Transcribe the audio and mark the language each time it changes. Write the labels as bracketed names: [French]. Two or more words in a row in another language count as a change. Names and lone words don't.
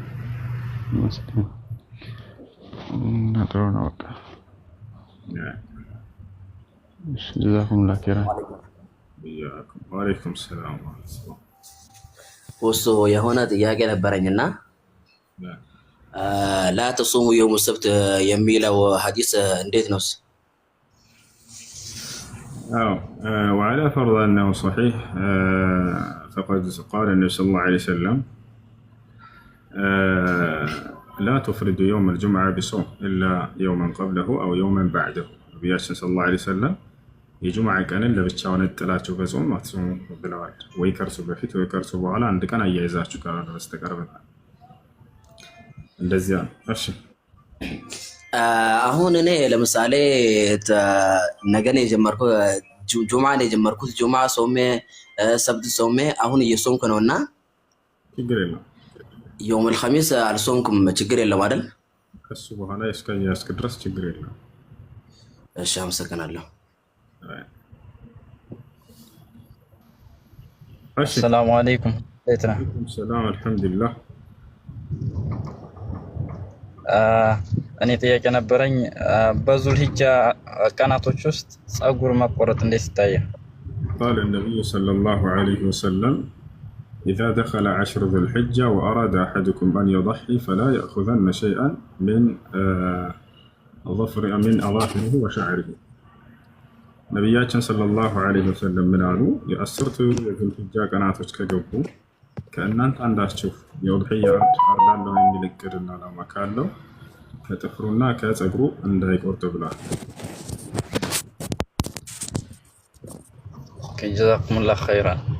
[Amharic] ጥሩ ነው። በቃ እሺ [Arabic] جزاكم الله خيرا። وعليكم السلام ورحمة الله። [Amharic] ወሶ የሆነ ጥያቄ ነበረኝና [Arabic] لا تصوموا يوم السبت [Amharic] የሚለው ሐዲስ እንዴት ነው? [Arabic] وعلى فرض أنه صحيح فقد قال النبي صلى الله عليه وسلم لا تفرد يوم الجمعة بصوم إلا يوما قبله أو يوما بعده. نبينا صلى الله عليه وسلم [Amharic] የጁምዓ ቀንን ለብቻው ነጥላችሁ በጾም አትጾሙ ብለዋል። ወይ ከርሱ በፊት ወይ ከርሱ በኋላ አንድ ቀን አያይዛችሁ ካልሆነ በስተቀር ብለዋል። እንደዚያ ነው። እሺ አሁን እኔ ለምሳሌ ነገን የጀመርኩት ጁምዓን የጀመርኩት ጁምዓ ጾሜ ሰብት ጾሜ አሁን እየጾምኩ ነውና ችግር የለም። [Arabic] يوم الخميس [Amharic] አልጾምኩም ችግር የለም አይደል? ከሱ በኋላ እስከ ድረስ ችግር የለም። እሺ አመሰግናለሁ። [Arabic] السلام عليكم. السلام الحمد لله. [Amharic] እኔ ጥያቄ ነበረኝ በዙል ሂጃ ቀናቶች ውስጥ ጸጉር መቆረጥ እንዴት ይታያል? [Arabic] قال النبي صلى الله عليه وسلم إذا دخل 10 ذو الحجة وأراد أحدكم أن يضحي فلا يأخذن شيئا من أظافره وشعره. [Amharic] ነብያችን [Arabic] صلى الله عليه وسلم [Amharic] ምን አሉ? የአስርቱ የዙልሂጃ ቀናቶች ከገቡ ከእናንተ አንዳችሁ የኡድሂያ አርዳ እሰራለሁ የሚል እቅድና ዓላማ ካለው ከጥፍሩና ከፀጉሩ እንዳይቆርጥ ብሏል። [Arabic] جزاكم الله خيرا።